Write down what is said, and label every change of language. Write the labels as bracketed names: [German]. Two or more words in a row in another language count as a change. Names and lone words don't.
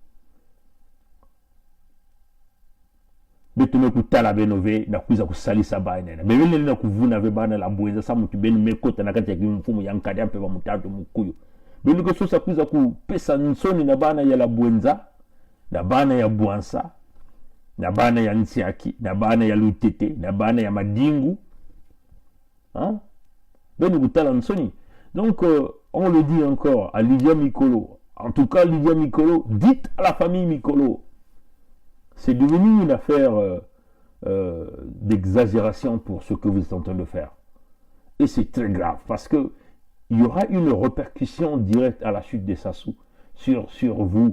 [Kongo] beto me kutala beno ve na kuza kusalisa bana na bebele na kuvuna ve bana la Bwenza sa mutu beno me kota na kati ya kimfumu ya nkadi ampe ba mutatu mukuyu beno ko sosa kuza kupesa nsoni na bana ya la Bwenza na bana ya Bwanza na bana ya Nsiaki na bana ya Lutete na bana ya Madingu hein beno kutala nsoni [French] donc on le dit encore à Lydia Mikolo en tout cas Lydia Mikolo dites à la famille Mikolo c'est devenu une affaire d'exagération pour ce que vous êtes en train de faire et c'est très grave parce que il y aura une répercussion directe à la chute de Sassou sur vous.